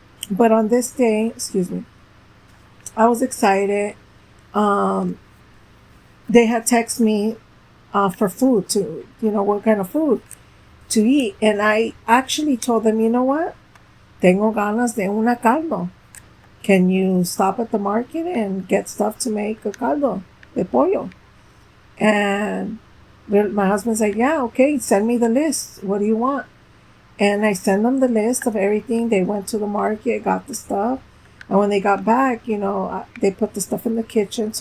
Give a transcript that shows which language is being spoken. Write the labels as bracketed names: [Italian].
[English] But on this day, excuse me, I was excited. They had texted me for food what kind of food to eat. And I actually told them, you know what? [Spanish] Tengo ganas de una caldo. [English] Can you stop at the market and get stuff to make a caldo de pollo? And my husband's like, yeah, okay, send me the list. What do you want? And I sent them the list of everything. They went to the market, got the stuff. And when they got back, they put the stuff in the kitchen.